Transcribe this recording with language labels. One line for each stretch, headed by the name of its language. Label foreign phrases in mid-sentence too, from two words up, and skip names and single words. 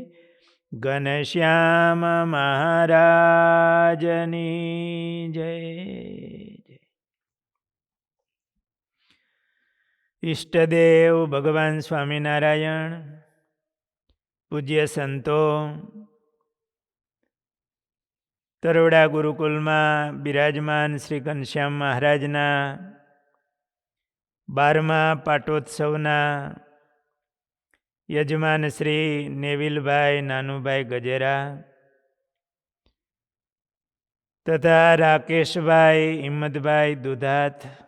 Gujarati: ઘનશ્યામ મહારાજની જય। ઇષ્ટદેવ ભગવાન સ્વામિનારાયણ, પૂજ્ય સંતો, તરોડા ગુરુકુલમાં બિરાજમાન શ્રી ઘનશ્યામ મહારાજના 12મા પાટોત્સવના યજમાન શ્રી નેવિલભાઈ નાનુભાઈ ગજેરા તથા રાકેશભાઈ હિંમતભાઈ દુધાત